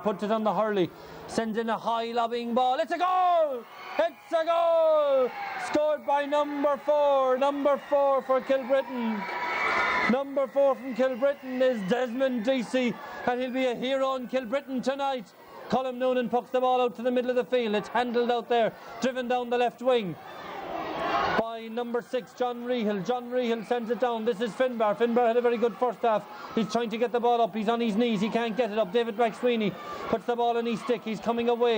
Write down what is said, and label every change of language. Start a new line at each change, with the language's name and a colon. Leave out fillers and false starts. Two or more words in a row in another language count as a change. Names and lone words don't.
English: Puts it on the hurley. Sends in a high lobbing ball. It's a goal! It's a goal! Scored by number 4. Number 4 for Kilbrittain. Number 4 from Kilbrittain is Desmond Deasy, and he'll be a hero in Kilbrittain tonight. Colm Noonan pucks the ball out to the middle of the field. It's handled out there, driven down the left wing by number 6, John Rehill. John Rehill sends it down. This is Finbar. Finbar had a very good first half. He's trying to get the ball up. He's on his knees. He can't get it up. David McSweeney puts the ball on his stick. He's coming away.